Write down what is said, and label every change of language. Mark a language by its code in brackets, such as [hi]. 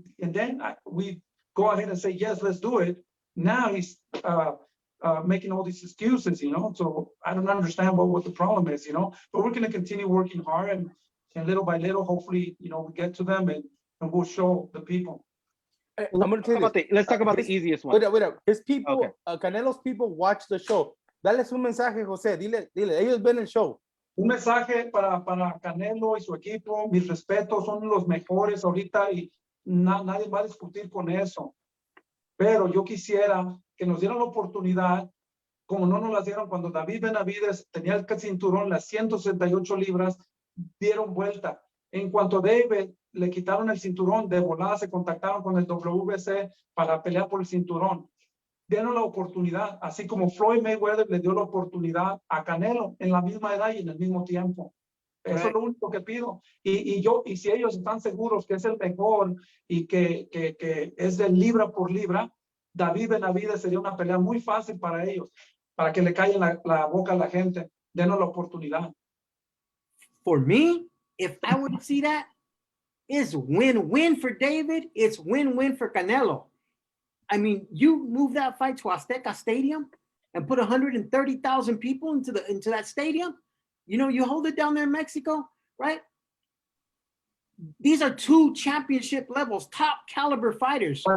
[en] And then we go ahead and say, yes, let's do it. Now he's making all these excuses, so I don't understand what the problem is, but we're going to continue working hard and little by little, hopefully, we get to them and we'll show the people. I'm going to tell you, let's talk about the easiest one. Wait up. His people, Canelo's people watch the show. [es] Dale un mensaje, Jose. Dile, ellos ven el show. Un mensaje para Canelo y su equipo. Mis respetos, son los mejores ahorita y nadie va a discutir con eso. Pero yo quisiera que nos dieran la oportunidad, como no nos las dieron cuando David Benavidez tenía el cinturón, las 168 libras, dieron vuelta. En cuanto a David le quitaron el cinturón, de volada se contactaron con el WBC para pelear por el cinturón. Dieron la oportunidad, así como Floyd Mayweather le dio la oportunidad a Canelo en la misma edad y en el mismo tiempo. Eso es lo único que pido. Y si ellos están seguros que es el mejor y que es de libra por libra, David Benavidez sería una pelea muy fácil para ellos, para que le callen la boca a la gente. Denos la oportunidad. [en] For me, if I would see that, it's win-win for David. It's win-win for Canelo. I mean, you move that fight to Azteca Stadium and put 130,000 people into that stadium. You hold it down there in Mexico, right? These are two championship levels, top caliber fighters.